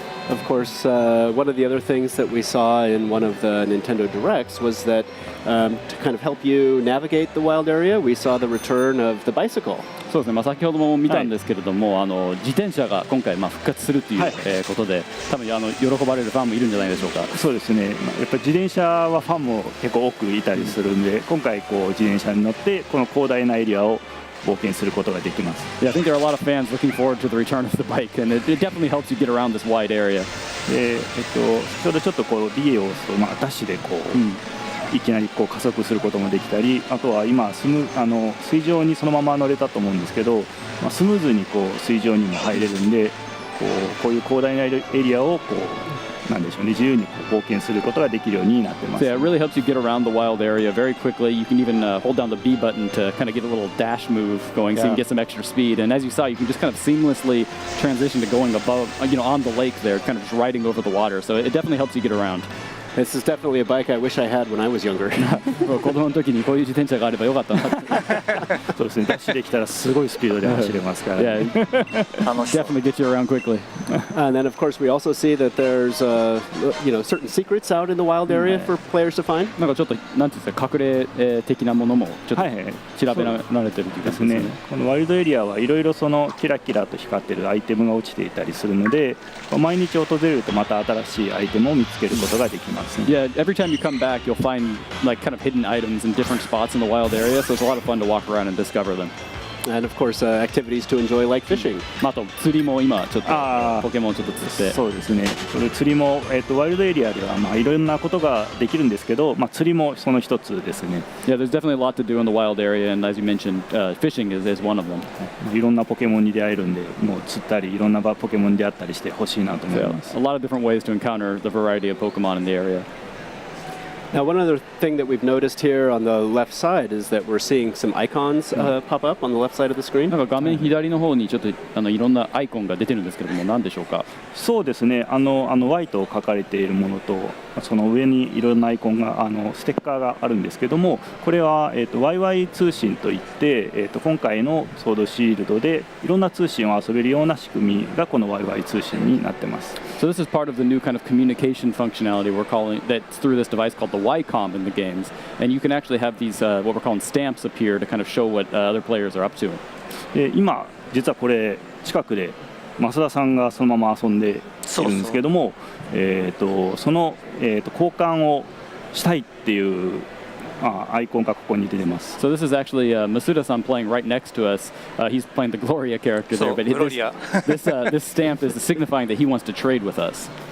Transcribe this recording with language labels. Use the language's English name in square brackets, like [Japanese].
[English] Of course, one of the other things that we saw in one of the Nintendo Directs was that to kind of help you navigate the wild area, we saw the return of the bicycle. [Japanese] そうですね、先ほども見たんですけれども、自転車が今回復活するという、ことで、多分喜ばれるファンもいるんじゃないでしょうか。そうですね。やっぱり自転車はファンも結構多くいたりするんで、今回こう自転車に乗ってこの広大なエリアを冒険することができます。 [English] Yeah, I think there are a lot of fans looking forward to the return of the bike, and it definitely helps you get around this wide area. [Japanese] で、先ほどちょっとこうリエを押すとダッシュでこう、いきなりこう加速することもできたり、あとは今水上にそのまま乗れたと思うんですけど、スムーズにこう水上にも入れるんで、こういう広大なエリアをこうなんでしょうね、自由に冒険することができるようになってます。 [English] So yeah, it really helps you get around the wild area very quickly. You can even hold down the B button to kind of get a little dash move going, so you can get some extra speed. And as you saw, you can just kind of seamlessly transition to going above, on the lake there, kind of just riding over the water. So it definitely helps you get around. This is definitely a bike I wish I had when I was younger. [Japanese] 子供の時にこういう自転車があればよかったなって。そうですね。ダッシュできたらすごいスピードで走れますから。 [English] Yeah, definitely get you around quickly. And then, of course, we also see that there's certain secrets out in the wild area for players to find. [Japanese] なんかちょっとなんていうんですか、隠れ的なものもちょっと調べられてる気がするんですね。このワイルドエリアはいろいろそのキラキラと光ってるアイテムが落ちていたりするので、毎日訪れるとまた新しいアイテムを見つけることができます。 [English] Yeah, every time you come back, you'll find like kind of hidden items in different spots in the wild area, so it's a lot of fun to walk around and discover them. And of course, activities to enjoy like fishing. [Japanese] あと釣りも今ちょっとポケモンちょっと釣って。そうですね。それ釣りもワイルドエリアではいろんなことができるんですけど、釣りもその一つですね。 [English] Yeah, there's definitely a lot to do in the wild area, and as you mentioned, fishing is one of them. [Japanese] いろんなポケモンに出会えるんで、もう釣ったりいろんなポケモンに出会ったりしてほしいなと思います。 [English] A lot of different ways to encounter the variety of Pokemon in the area. Now, one other thing that we've noticed here on the left side is that we're seeing some icons pop up on the left side of the screen. [Japanese] なんか画面左の方にちょっといろんなアイコンが出てるんですけれども、何でしょうか。そうですね。 Y と書かれているものと、その上にいろんなアイコンがステッカーがあるんですけども、これはYY 通信といって、今回のソードシールドでいろんな通信を遊べるような仕組みがこの YY 通信になってます。 [English] So this is part of the new kind of communication functionality we're calling that's through this device called the Y-Com in the games, and you can actually have these what we're calling stamps appear to kind of show what other players are up to. [Japanese] 今実はこれ近くで増田さんがそのまま遊んでいるんですけども、その交換をしたいっていうアイコンがここに出てます。 [English] So this is actually Masuda-san playing right next to us. He's playing the Gloria character there, but this stamp is signifying that he wants to trade with us.